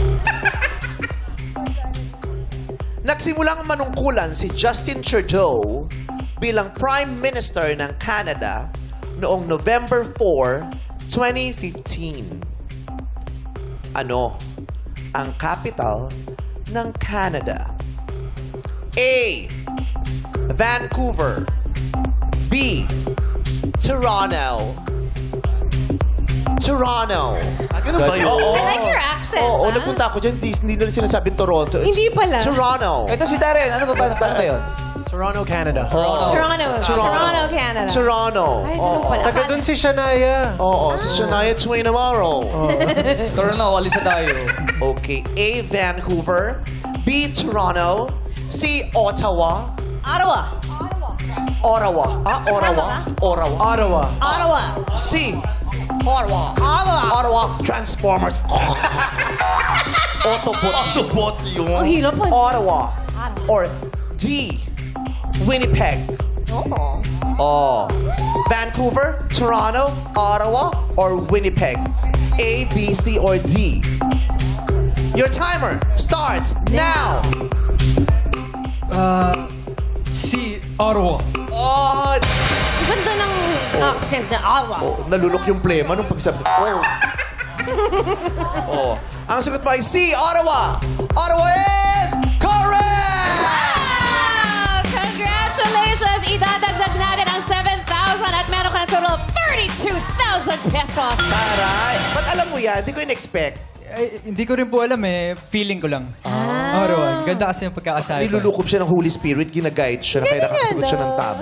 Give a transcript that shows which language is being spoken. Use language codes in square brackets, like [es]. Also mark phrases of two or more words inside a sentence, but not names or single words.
[tl] Nagsimulang manungkulan si Justin Trudeau bilang [en] Prime Minister [tl] ng Canada noong November 4, 2015. Ano ang capital ng Canada? A. Vancouver. B. Toronto. Toronto. Ganun ba yun? [en] I like your accent. [tl] Oo, ah. nagpunta ako dyan. Hindi nila sinasabing Toronto. It's Hindi pala. Toronto. Ito si Darren. Ano ba ba yun? Toronto, Canada. Toronto, Canada. Toronto. Ay, ganun pala. Taga dun si Shania. Oo, si Shania Twain Amaro. Toronto, alis na tayo. Okay. A. Vancouver. B. Toronto. C. Ottawa. Ottawa. Ottawa. Ottawa. Ottawa. Ottawa. Ottawa. C. Ottawa. Ottawa. Ottawa. Transformers. Autobot. Autobots yun. Ang hirap pa. Ottawa. Or D. Winnipeg. Oo. Oh. Vancouver, Toronto, Ottawa, or Winnipeg? [en] A, B, C, or D? Your timer starts now. [tl] Si Ottawa. Oh, Ganda ng accent na Ottawa. nalulok yung plema nung pagsabi. Oh. Oh. Ang sagot mo ay C, Ottawa. [en] Ottawa is correct! Wow! Congratulations! [tl] Idadagdag natin ang 7,000 at meron ka ng [en] total of [tl] 32,000 pesos. Taray. Ba't alam mo yan? Hindi ko in-expect. Ay, hindi ko rin po alam eh. Feeling ko lang. Ottawa. Ganda kasi yung pagkakasali ko. Nilulukob siya ng Holy Spirit, ginaguide siya, kaya nakakasagot siya ng tama.